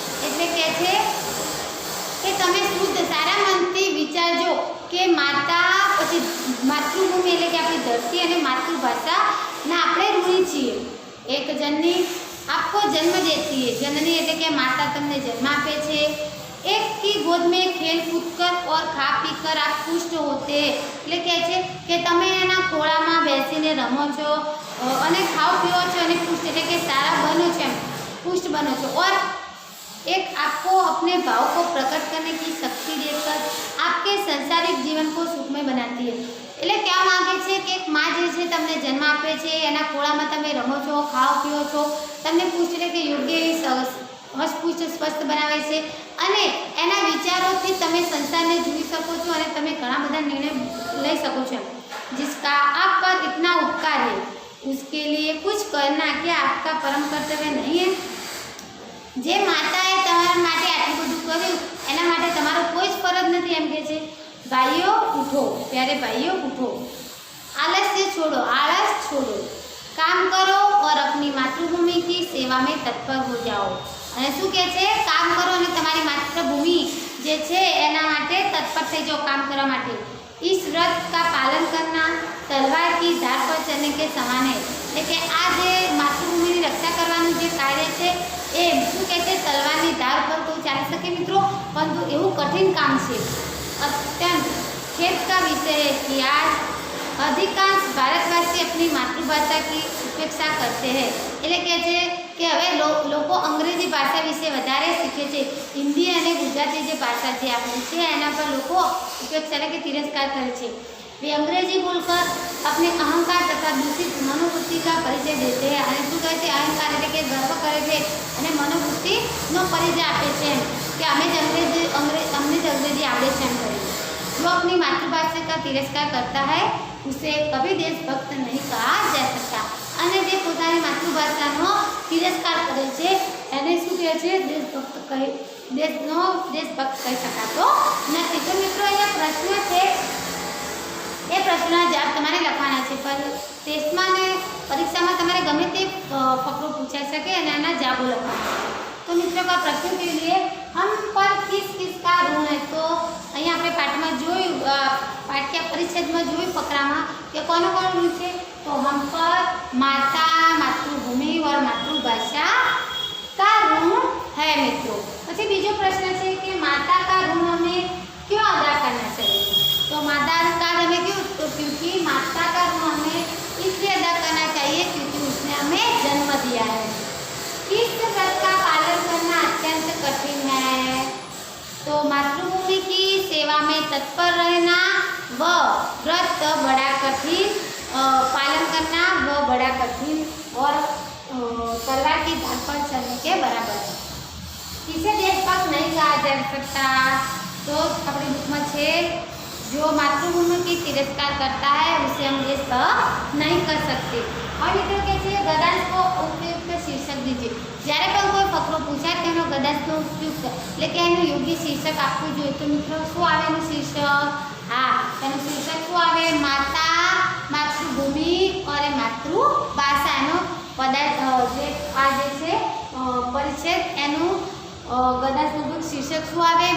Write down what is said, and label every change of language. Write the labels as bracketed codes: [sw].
[gu] એટલે કહે છે કે તમે શુદ્ધ સારા મનથી વિચારજો કે માતા પછી માતૃભૂમિ એટલે કે આપણી ધરતી અને માતૃભાષાના આપણે ઋણી છીએ. [hi] એક જનની आपको जन्म देती है. [gu] जननी એટલે કે માતા તમને જન્મ આપે છે. [hi] एक की गोद में खेल कूद कर और खा पी कर आप पुष्ट होते हैं. [gu] એટલે કહે છે કે તમે એના ખોળામાં બેસીને રમો છો અને ખાઓ પીઓ છો અને પુષ્ટ એટલે કે સારા બનો છો, [hi] पुष्ट बनो [gu] છો. [hi] और एक आपको अपने भाव को प्रकट करने की शक्ति देकर आपके सांसारिक जीवन को सुखमय बनाती है. [gu] એટલે કહેવા માંગે છે કે એક માં જે છે તમને જન્મ આપે છે, એના ખોળામાં તમે રમો છો, ખાઓ પીઓ છો, તમને પુષ્ટ એટલે કે યોગ્ય હસપુષ્ટ સ્વસ્થ બનાવે છે અને એના વિચારોથી તમે સંસારને જોઈ શકો છો અને તમે ઘણા બધા નિર્ણય લઈ શકો છો. [hi] जिसका आप पर इतना उपकार है उसके लिए कुछ करना क्या आपका परम कर्तव्य नहीं है. [gu] જે માતાએ તમારા માટે આટલું બધું કર્યું એના માટે તમારો કોઈ જ ફરજ નથી. એમ કે છે ભાઈઓ ઉઠો, [hi] प्यारे भाइयों उठो, आलस्य छोड़ो, आलस छोड़ो, काम करो और अपनी मातृभूमि की सेवा में तत्पर हो जाओ. [gu] અને શું કહે છે, કામ કરો અને તમારી માતૃભૂમિ જે છે એના માટે તત્પર થઈ જાઓ કામ કરવા માટે. [hi] इस व्रत का पालन करना तलवार की धार पर चलने के समान है. [gu] એટલે કે આ જે માતૃભૂમિની રક્ષા કરવાનું જે કાર્ય છે એ શું કહે છે, તલવારની ધાર પર તો ચાલી શકે મિત્રો, પરંતુ એવું કઠિન કામ છે. [hi] અત્યંત खेद का विषय है कि आज अधिकांश भारतवासी अपनी मातृभाषा की उपेक्षा करते हैं. [gu] એટલે કહે છે કે હવે લોકો લોકો અંગ્રેજી ભાષા વિશે વધારે શીખે છે. હિન્દી અને ગુજરાતી જે ભાષા છે આપણી છે એના પર લોકો ઉપેક્ષા કે તિરસ્કાર કરે છે. [hi] वे अंग्रेजी बोलकर अपने अहंकार तथा दूषित मनोवृत्ति का परिचय देते हैं. [gu] અને શું કહે છે? અહંકાર એટલે કે ગર્વ કરે છે અને મનોવૃત્તિનો પરિચય આપે છે કે અમે જ અમને જ અંગ્રેજી આવડે છે એમ કરીને. [hi] जो अपनी मातृभाषा का तिरस्कार करता है उसे कभी देशभक्त नहीं कहा जा सकता. [gu] અને જે પોતાની માતૃભાષાનો તિરસ્કાર કરે છે એને શું કહે છે? દેશભક્ત કહી શકાતો નથી. તો મિત્રો અહીંયા પ્રશ્ન છે, એ પ્રશ્નના જવાબ તમારે લખવાના છે. પર ટેસ્ટમાં અને પરીક્ષામાં તમારે ગમે તે ફકરો પૂછાઈ શકે અને એના જવાબો લખવાના છે. તો મિત્રો [hi] का प्रश्न के लिए हम पर किस किस का ऋण है. [gu] तो અહીંયા આપણે પાઠમાં જોયું, પાઠ્ય પરિચ્છેદમાં જોયું ફકરામાં કે કોનો કોણ ઋણ છે. [hi] તો हम पर माता, मातृभूमि और मातृभाषा का ऋण है मित्रों. [gu] પછી બીજો પ્રશ્ન છે કે [hi] माता का ऋण हमें क्यों अदा करना चाहिए. तो माता का हमें क्यों? तो क्योंकि माता का ऋण हमें इसलिए अदा करना चाहिए क्योंकि उसने हमें जन्म दिया है. किस व्रत का पालन करना अत्यंत कठिन है. तो मातृभूमि की सेवा में तत्पर रहना व व्रत बड़ा कठिन, पालन करना वो बड़ा कठिन और तलवार की धार पर चलने के बराबर है. इसे देशभक्त नहीं कहा जा सकता. तो अपनी बुक में छे जो मातृभूमि की तिरस्कार करता है उसे हम देशभक्त नहीं कर सकते. और मित्रों कहते हैं गद्यांश को उपयुक्त शीर्षक दीजिए. [gu] જ્યારે પણ કોઈ ફકરો પૂછાય તેનો ગદ્यांशનો ઉપયુક્ત એટલે કે એનું યોગ્ય શીર્ષક આપવું જોઈએ. તો મિત્રો શું આવે એનું શીર્ષક? હા, એનું શીર્ષક શું આવે? માતા, માતૃભૂમિ અને માતૃભાષા. એનો પદાર્થ જે આ જે છે પરિચ્છેદ એનું ગદ્यांशનું શીર્ષક શું આવે?